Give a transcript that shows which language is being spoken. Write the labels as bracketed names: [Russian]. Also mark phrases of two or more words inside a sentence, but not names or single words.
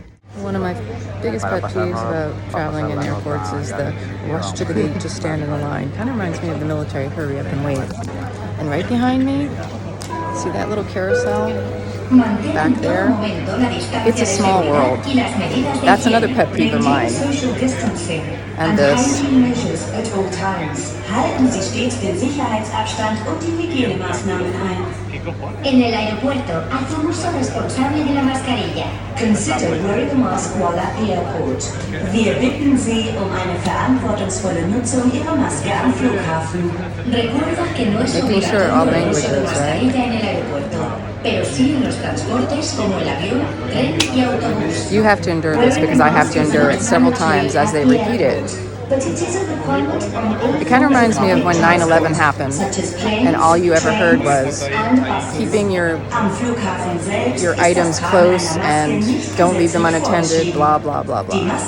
[English] One of my biggest pet peeves about traveling in airports is the rush to the gate to stand in the line. Kind of reminds me of the military hurry up and wait. And right behind me, see that little carousel? back there. It's a small world. That's another pet peeve of mine. And this. [German] Halten Sie stets den Sicherheitsabstand und die Hygienemaßnahmen ein. [Spanish] En el aeropuerto, hacemos uso responsable de la mascarilla. [English] Consider wearing a mask while at the airport. [German] Wir bitten Sie eine verantwortungsvolle Nutzung Ihrer Maske am Flughafen. [Spanish] Recuerda que no es obligatorio el uso de mascarilla en el aeropuerto, pero sí en los transportes como el avión, tren y autobús. [English] You have to endure this because I have to endure it several times as they repeat it. It kind of reminds me of when 9/11 happened, and all you ever heard was keeping your items close and don't leave them unattended, blah, blah, blah, blah.